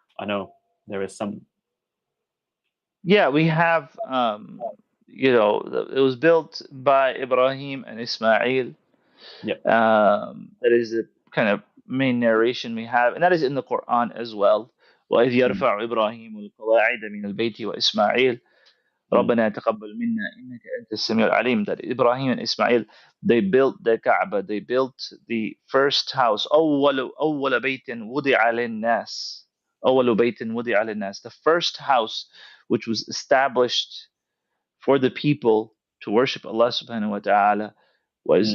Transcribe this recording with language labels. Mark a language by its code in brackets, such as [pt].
[en] I know there is some. Yeah, we have, it was built by Ibrahim and Ismail. Yep. That is the kind of main narration we have, and that is in the Quran as well. [ar] وإذ Mm. يرفع إبراهيم القواعد من البيت وإسماعيل Mm. ربنا تقبل منا إنك أنت السميع العليم. [en] That Ibrahim and Ismail, they built the Kaaba, they built the first house. [ar] أول بيت وضع للناس [en] أول بيت وضع للناس, the first house which was established for the people to worship Allah subhanahu wa ta'ala was